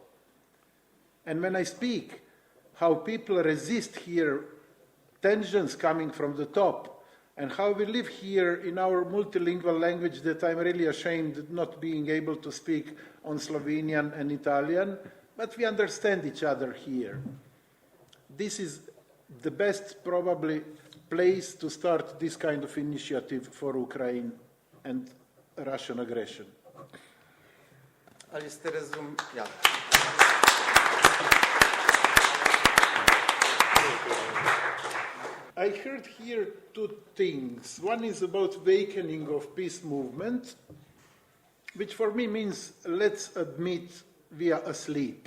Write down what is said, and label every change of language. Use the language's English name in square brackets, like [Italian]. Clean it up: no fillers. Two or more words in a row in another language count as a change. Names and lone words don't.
[English] And when I speak how people resist here tensions coming from the top, and how we live here in our multilingual language that I'm really ashamed not being able to speak on Slovenian and Italian, but we understand each other here. This is the best probably place to start this kind of initiative for Ukraine and Russian aggression. [Slovenian] Ali ste ja. [English] I heard here two things. One is about awakening of peace movement, which for me means let's admit we are asleep.